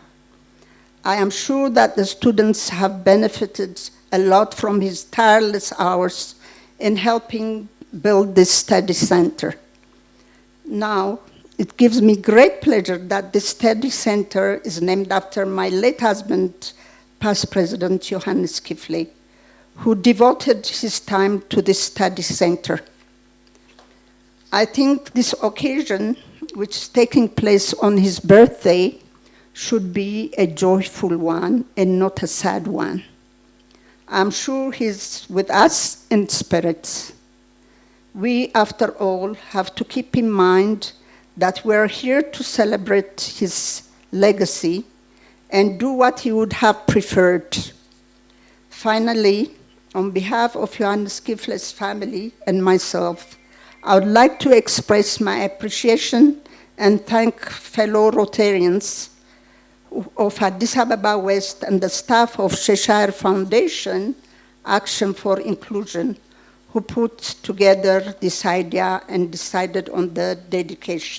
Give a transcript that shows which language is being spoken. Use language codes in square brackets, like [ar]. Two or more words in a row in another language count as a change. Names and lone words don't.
[en] I am sure that the students have benefited a lot from his tireless hours in helping build this study center. Now, it gives me great pleasure that this study center is named after my late husband, past president ዮሀንስ ክፍሌ, who devoted his time to this study center. I think this occasion, which is taking place on his birthday, should be a joyful one and not a sad one. I'm sure he's with us in spirit. We, after all, have to keep in mind that we're here to celebrate his legacy and do what he would have preferred. Finally, on behalf of ዮሀንስ ክፍሌ's family and myself, I would like to express my appreciation and thank fellow Rotarians of Addis Ababa West and the staff of Cheshire Foundation, Action for Inclusion, who put together this idea and decided on the dedication.